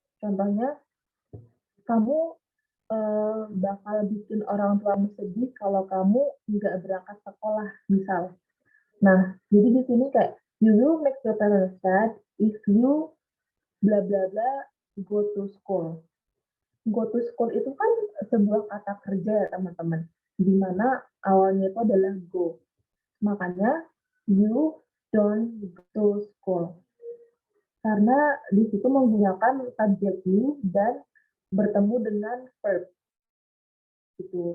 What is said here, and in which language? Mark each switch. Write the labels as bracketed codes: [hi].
[id] Contohnya, kamu bakal bikin orang tuamu sedih kalau kamu nggak berangkat sekolah, misal. Nah, jadi di sini kayak [en] you will make your parents sad if you bla bla bla go to school. [id] Go to school itu kan sebuah kata kerja ya teman-teman, di mana awalnya itu adalah go. Makanya [en] you don't go to school. [id] Karena di situ menggunakan subjek you dan bertemu dengan verb. Gitu.